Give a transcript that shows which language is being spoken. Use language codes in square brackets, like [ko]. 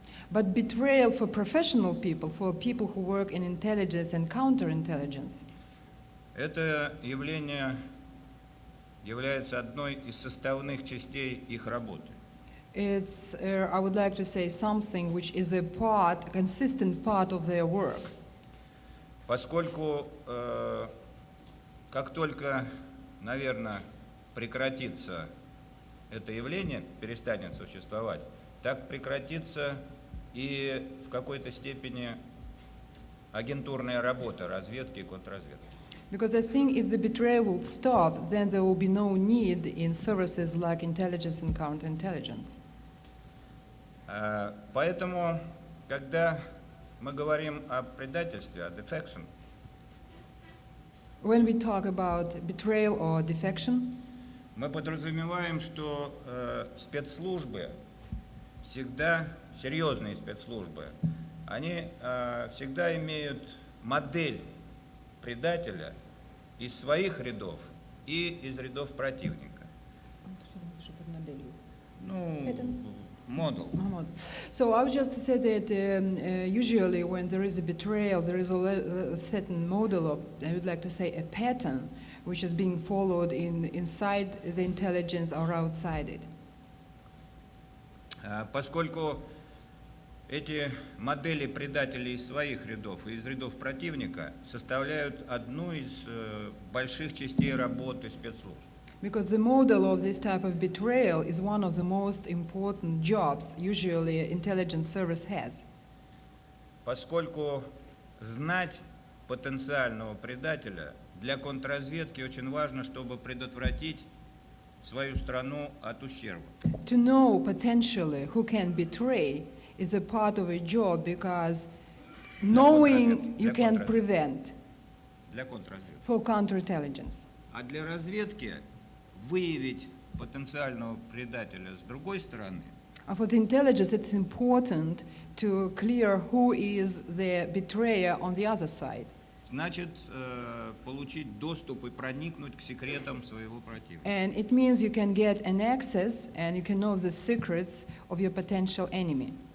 [en] But betrayal for professional people, for people who work in intelligence and counterintelligence, [ru] это явление является одной из составных частей их работы. [en] it's, I would like to say, something which is a consistent part of their work. [ru] Поскольку как только, наверное, прекратится это явление, перестанет существовать, так прекратится и в какой-то степени агентурная работа разведки и контрразведки. [en] Because I think if the betrayal will stop, then there will be no need in services like intelligence and counterintelligence. [ru] Поэтому, когда мы говорим о предательстве, о defection, [en] When we talk about betrayal or defection, [ru] мы подразумеваем, что спецслужбы всегда, серьезные спецслужбы, они всегда имеют модель предателя из своих рядов и из рядов противника. Ну, [en] model. Mahmoud. So I would just say that usually when there is a betrayal, there is a certain model of, I would like to say, a pattern which is being followed inside the intelligence or outside it. [ru] Поскольку эти модели предателей из своих рядов и из рядов противника составляют одну из больших частей работы спецслужб. [en] Because the model of this type of betrayal is one of the most important jobs usually intelligence service has. [ru] Поскольку знать потенциального предателя для контрразведки очень важно, чтобы предотвратить свою страну от ущерба. [en] To know potentially who can betray is a part of a job because knowing you can prevent [ru] Для контрразведки. [en] for counterintelligence. [ru] А для разведки выявить потенциального предателя с другой стороны [en] For the intelligence, it is important to clear who is the betrayer on the other side. [ru] значит получить доступ и проникнуть к секретам своего противника. [en] And it means you can get an access and you can know the secrets of your potential enemy.